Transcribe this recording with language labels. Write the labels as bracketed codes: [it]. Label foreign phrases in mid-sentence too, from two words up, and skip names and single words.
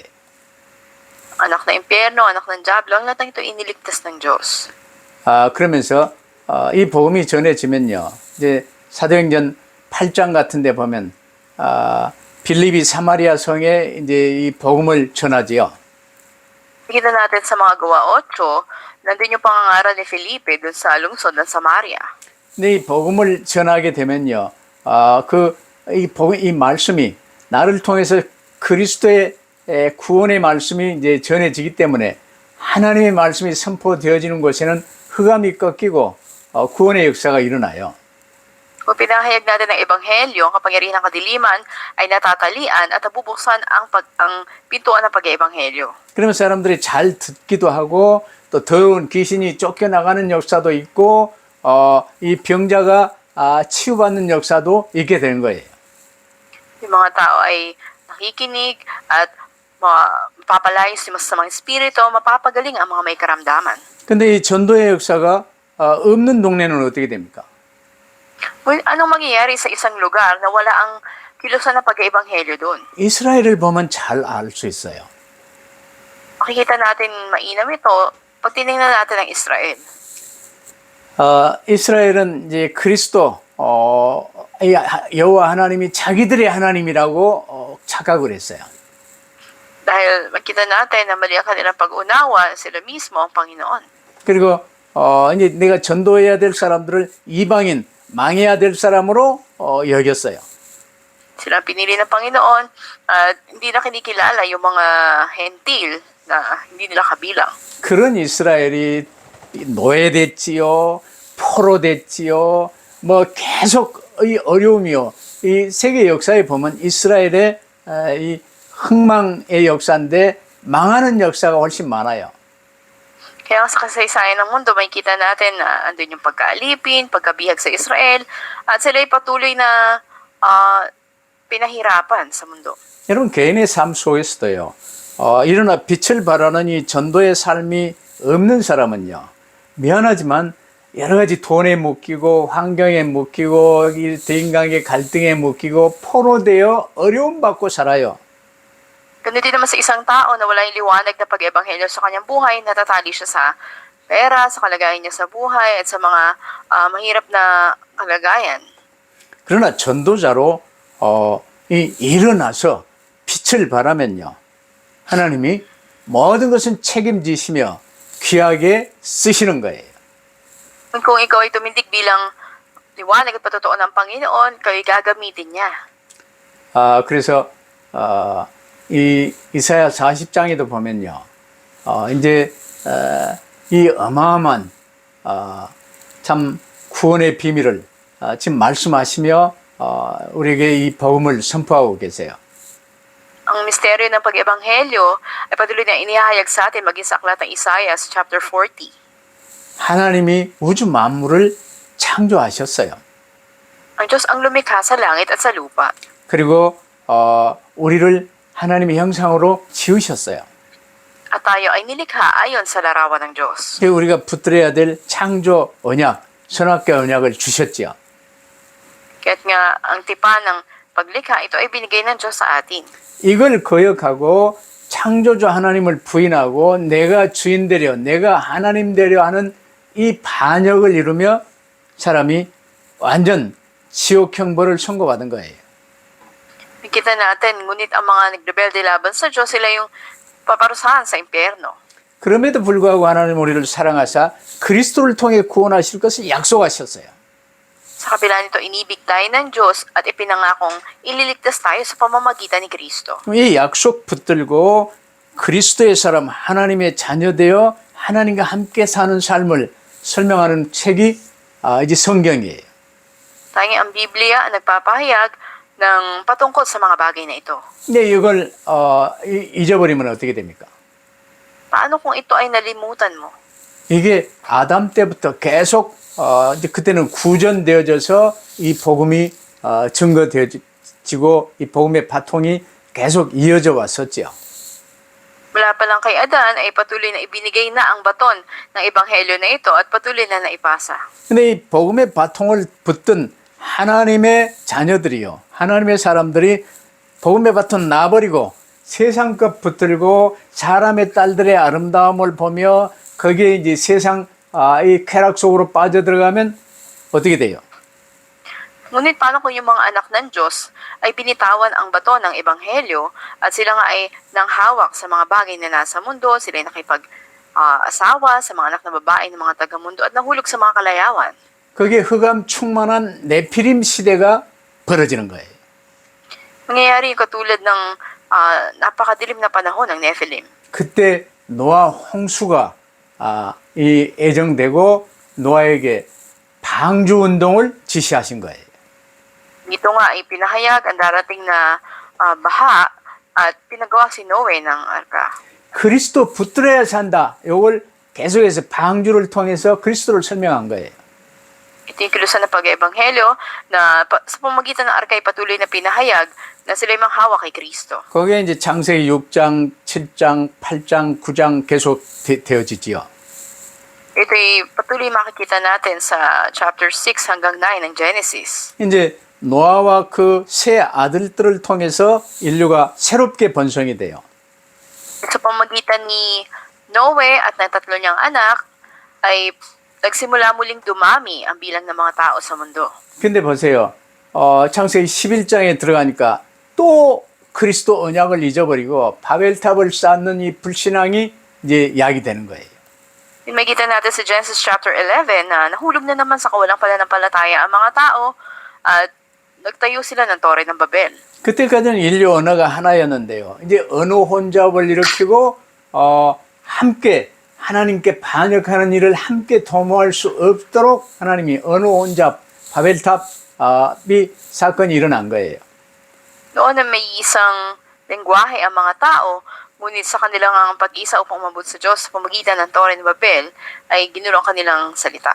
[tl] Anak na impyerno, anak ng dyablo, ang lahat ng ito iniligtas ng Diyos. [ko] 그러면서 이 복음이 전해지면요, 이제 사도행전 8장 같은 데 보면 빌립이 사마리아 성에 이제 이 복음을 전하지요. [tl] Nakita natin sa mga gawa 8, nandun yung pangangaral ni Felipe dun sa lungsod ng Samaria. [ko] 근데 이 복음을 전하게 되면요, 이 말씀이 나를 통해서 그리스도의 구원의 말씀이 이제 전해지기 때문에 하나님의 말씀이 선포되어지는 곳에는 흑암이 꺾이고 구원의 역사가 일어나요. [tl] Kung pinahayag natin ng ebanghelyo, ang kapangyarihan ng kadiliman ay natatalian at nabubuksan ang pintuan ng pag-ebanghelyo. [ko] 그러면 사람들이 잘 듣기도 하고 또 더러운 귀신이 쫓겨나가는 역사도 있고 이 병자가 치유받는 역사도 있게 되는 거예요. [tl] Yung mga tao ay nakikinig at mapapalayos yung masasamang espiritu, mapapagaling ang mga may karamdaman. [ko] 근데 이 전도의 역사가 없는 동네는 어떻게 됩니까? [tl] Well, anong mangyayari sa isang lugar na wala ang kilusan ng pag-ebanghelyo doon? [ko] 이스라엘을 보면 잘 알 수 있어요. [tl] Makikita natin mainam ito pag tinignan natin ang Israel. [ko] 이스라엘은 이제 그리스도 여호와 하나님이 자기들의 하나님이라고 착각을 했어요. [tl] Dahil makita natin na mali ang kanilang pag-unawa, sila mismo ang Panginoon. [ko] 그리고 이제 내가 전도해야 될 사람들을 이방인, 망해야 될 사람으로 여겼어요. [tl] Sila ang pinili ng Panginoon at hindi na kinikilala yung mga hentil na hindi nila kabilang. [ko] 그런 이스라엘이 노예됐지요, 포로됐지요, 뭐 계속 이 어려움이요. 이 세계 역사에 보면 이스라엘의 이 흥망의 역사인데 망하는 역사가 훨씬 많아요. [tl] Kaya sa kasaysayan ng mundo, makikita natin na andun yung pagkaalipin, pagkabihag sa Israel, at sila ay patuloy na pinahirapan sa mundo. [ko] 여러분 개인의 삶 속에서도요. 일어나 빛을 발하는 이 전도의 삶이 없는 사람은요. 미안하지만 여러 가지 돈에 묶이고 환경에 묶이고 대인관계 갈등에 묶이고 포로되어 어려움 받고 살아요. [tl] Ganun din naman sa isang tao na wala yung liwanag na pag-ebanghelyo sa kanyang buhay, natatali siya sa pera, sa kalagayan niya sa buhay, at sa mga mahirap na kalagayan. [ko] 그러나 전도자로 일어나서 빛을 발하면요. 하나님이 모든 것은 책임지시며 귀하게 쓰시는 거예요. [tl] Kung ikaw ay tumindig bilang liwanag at patotoo ng Panginoon, kayo'y gagamitin niya. [ko] 그래서 이 이사야 40장에도 보면요. 이제 이 어마어마한 참 구원의 비밀을 지금 말씀하시며 우리에게 이 복음을 선포하고 계세요. [tl] Ang misteryo ng pag-ebanghelyo ay patuloy na inihahayag sa atin maging sa aklat ng Isaiah sa chapter 40. [ko] 하나님이 우주 만물을 창조하셨어요. [tl] Ang Diyos ang lumikha sa langit at sa lupa. [ko] 그리고 우리를 하나님의 형상으로 지으셨어요. [tl] At tayo ay nilikha ayon sa larawan ng Diyos. [ko] 그리고 우리가 붙들어야 될 창조 언약, 선악계 언약을 주셨지요. [tl] Kaya't nga ang tipan ng paglikha ito ay binigay ng Diyos sa atin. [ko] 이걸 거역하고 창조주 하나님을 부인하고 내가 주인 되려, 내가 하나님 되려 하는 이 반역을 이루며 사람이 완전 지옥 형벌을 선고받은 거예요. [tl] Nakita natin, ngunit ang mga nagrebelde laban sa Diyos, sila yung paparusahan sa impyerno. [ko] 그럼에도 불구하고 하나님 우리를 사랑하사 그리스도를 통해 구원하실 것을 약속하셨어요. [tl] Sa kabila nito, inibig tayo ng Diyos at ipinangakong ililigtas tayo sa pamamagitan ni Kristo. [ko] 이 약속 붙들고 그리스도의 사람, 하나님의 자녀 되어 하나님과 함께 사는 삶을 설명하는 책이 이제 성경이에요. [tl] Tanging ang Biblia ang nagpapahayag ng patungkol sa mga bagay na ito. [ko] 근데 이걸 잊어버리면 어떻게 됩니까? [tl] Paano kung ito ay nalimutan mo? [ko] 이게 아담 때부터 계속 이제 그때는 구전되어져서 이 복음이 증거되어지고 이 복음의 바통이 계속 이어져 왔었지요. [tl] Mula pa lang kay Adan ay patuloy na ibinigay na ang baton ng ebanghelyo na ito at patuloy na naipasa. [ko] 근데 이 복음의 바통을 붙든 하나님의 자녀들이요. 하나님의 사람들이 복음의 바통 놔버리고 세상 것 붙들고 사람의 딸들의 아름다움을 보며 거기에 이제 세상 이 쾌락 속으로 빠져들어가면 어떻게 돼요? [tl] Ngunit paano kung yung mga anak ng Diyos ay binitawan ang baton ng ebanghelyo at sila nga ay nanghawak sa mga bagay na nasa mundo, sila ay nakipag-asawa sa mga anak na babae ng mga taga-mundo at nahulog sa mga kalayawan. [ko] 거기에 흑암 충만한 네피림 시대가 벌어지는 거예요. [tl] Nangyayari yung katulad ng napakadilim na panahon ng Nephilim. [ko] 그때 노아 홍수가 이 애정되고 노아에게 방주 운동을 지시하신 거예요. [tl] Dito nga ay pinahayag ang darating na baha at pinagawa si Noe ng arka. [ko] 그리스도 붙들어야 산다. 이걸 계속해서 방주를 통해서 그리스도를 설명한 거예요. [tl] Ito yung kilusan ng pag-ebanghelyo na sa pamamagitan ng arka ay patuloy na pinahayag na sila ay manghawak kay Kristo. [ko] 거기에 이제 창세기 6장, 7장, 8장, 9장 계속 되어지지요. [tl] Ito ay patuloy makikita natin sa chapter 6 hanggang 9 ng Genesis. [ko] 이제 노아와 그 세 아들들을 통해서 인류가 새롭게 번성이 돼요. [tl] Sa pamamagitan ni Noe at ng tatlo niyang anak ay nagsimula muling dumami ang bilang ng mga tao sa mundo. [ko] 근데 보세요. 창세기 11장에 들어가니까 또 그리스도 언약을 잊어버리고 바벨탑을 쌓는 이 불신앙이 이제 야기되는 거예요. [tl] Makita natin sa Genesis chapter 11 na nahulog na naman sa kawalang pananampalataya ang mga tao at nagtayo sila ng Tore ng Babel. [ko] 그때까지는 인류 언어가 하나였는데요. 이제 언어 혼잡을 일으키고 함께 하나님께 반역하는 일을 함께 도모할 수 없도록 하나님이 언어 혼잡 바벨탑이 사건이 일어난 거예요. [tl] Noon na may isang lengguwahe ang mga tao, ngunit sa kanilang ang pag-isa upang umabot sa Diyos sa pamagitan ng Tore ng Babel ay ginulo ang kanilang salita.